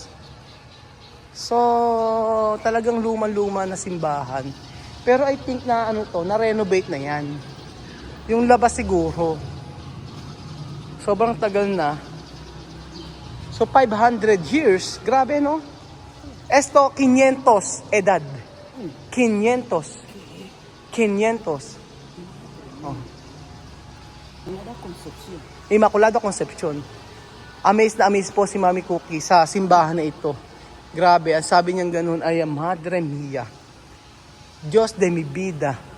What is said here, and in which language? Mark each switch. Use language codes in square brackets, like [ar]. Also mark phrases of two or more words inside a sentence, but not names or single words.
[tl] So, talagang luma-luma na simbahan. Pero [en] I think [tl] na ano to, na-renovate na yan. Yung labas siguro. Sobrang tagal na. So 500 years, grabe no? [es] Esto 500 edad. 500. 500. Oh. Nada Concepcion. [tl] Immaculada Concepcion. Amazed na amazed po si Mami Cookie sa simbahan na ito. Grabe, ang sabi niyang ganun ay [es] Madre Mia. Diyos de mi vida.